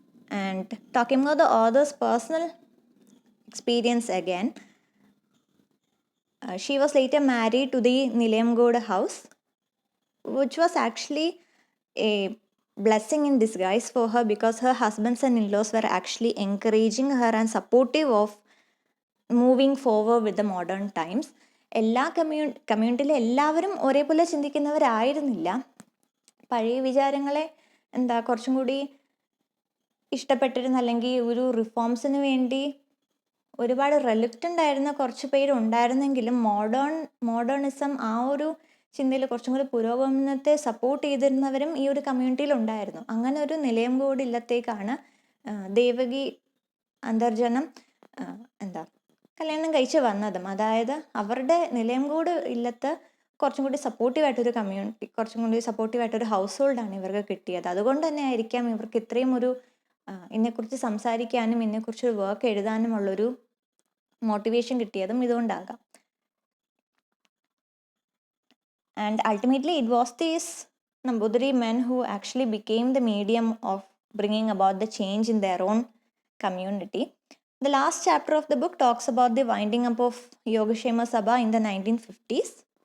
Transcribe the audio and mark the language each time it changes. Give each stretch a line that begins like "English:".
English: And talking about the author's personal experience again, she was later married to the Nilayamgode house, which was actually a blessing in disguise for her, because her husbands and in-laws were actually encouraging her and supportive of moving forward with the modern times.
Malayalam: എല്ലാ കമ്മ്യൂണിറ്റിയിലെ എല്ലാവരും ഒരേപോലെ ചിന്തിക്കുന്നവരായിരുന്നില്ല. പഴയ വിചാരങ്ങളെ കുറച്ചും കൂടി ഇഷ്ടപ്പെട്ടിരുന്ന, അല്ലെങ്കിൽ ഒരു റിഫോംസിന് വേണ്ടി ഒരുപാട് റെലുക്റ്റൻ്റ് ആയിരുന്ന കുറച്ച് പേരുണ്ടായിരുന്നെങ്കിലും മോഡേണിസം ആ ഒരു ചിന്തയിൽ കുറച്ചും കൂടി പുരോഗമനത്തെ സപ്പോർട്ട് ചെയ്തിരുന്നവരും ഈ ഒരു കമ്മ്യൂണിറ്റിയിൽ ഉണ്ടായിരുന്നു. അങ്ങനെ ഒരു നിലയംകോട് ഇല്ലത്തേക്കാണ് ദേവകി അന്തർജനം കല്യാണം കഴിച്ച് വന്നതും. അതായത് അവരുടെ നിലയംകോട് ഇല്ലത്ത് കുറച്ചും കൂടി സപ്പോർട്ടീവായിട്ടൊരു കമ്മ്യൂണിറ്റി, കുറച്ചും കൂടി സപ്പോർട്ടീവായിട്ടൊരു ഹൗസ് ഹോൾഡാണ് ഇവർക്ക് കിട്ടിയത്. അതുകൊണ്ട് തന്നെ ആയിരിക്കാം ഇവർക്ക് ഇത്രയും ഒരു ഇതിനെക്കുറിച്ച് സംസാരിക്കാനും ഇതിനെക്കുറിച്ചൊരു വർക്ക് എഴുതാനുമുള്ളൊരു മോട്ടിവേഷൻ കിട്ടിയതും ഇതുകൊണ്ടാകാം.
English: And ultimately it was these Nambudiri men who actually became the medium of bringing about the change in their own community. The last chapter of the book talks about the winding up of Yoga Kshema Sabha in the 1950s.